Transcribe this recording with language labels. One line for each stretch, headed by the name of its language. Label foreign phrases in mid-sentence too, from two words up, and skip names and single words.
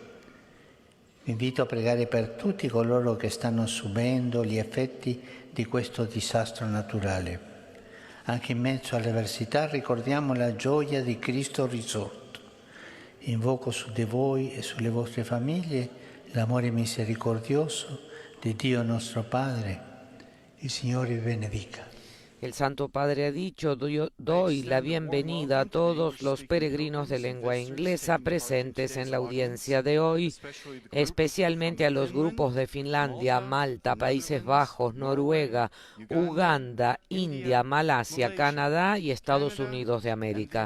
Italian: Vi invito a pregare per tutti coloro che stanno subendo gli effetti di questo disastro naturale. Anche in mezzo alle avversità ricordiamo la gioia di Cristo risorto. Invoco su di voi e sulle vostre famiglie l'amore misericordioso di Dio nostro Padre. Il Signore vi benedica.
Spanish: El Santo Padre ha dicho, doy la bienvenida a todos los peregrinos de lengua inglesa presentes en la audiencia de hoy, especialmente a los grupos de Finlandia, Malta, Países Bajos, Noruega, Uganda, India, Malasia, Canadá y Estados Unidos de América.